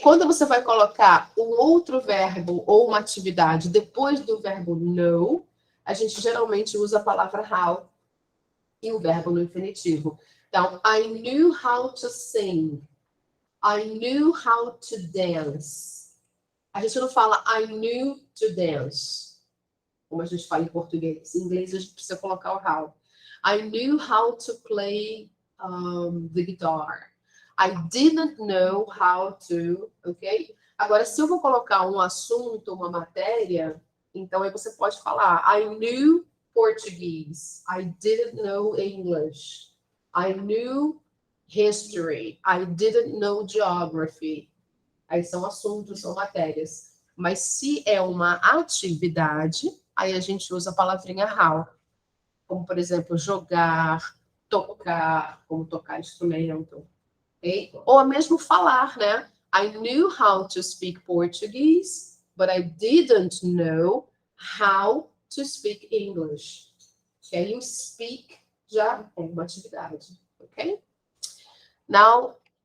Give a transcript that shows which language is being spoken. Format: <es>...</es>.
<pt>Quando você vai colocar um outro verbo ou uma atividade depois do verbo know, a gente geralmente usa a palavra how e o verbo no infinitivo.</pt> <en>Então, I knew how to sing. I knew how to dance.</en> <pt>A gente não fala</pt> <en>I knew to dance,</en> <pt>como a gente fala em português. Em inglês, a gente precisa colocar o how.</pt> <en>I knew how to play the guitar. I didn't know how to, ok?</en> <pt>Agora, se eu vou colocar um assunto, uma matéria, então aí você pode falar</pt> <en>I knew Portuguese. I didn't know English. I knew history. I didn't know geography.</en> <pt>Aí são assuntos, são matérias. Mas se é uma atividade, aí a gente usa a palavrinha how. Como, por exemplo, jogar, tocar, como tocar instrumento. Okay? Ou mesmo falar, né?</pt> <en>I knew how to speak Portuguese, but I didn't know how to speak English. Okay?</en> <pt>O speak já é uma atividade. Ok? Now,</pt>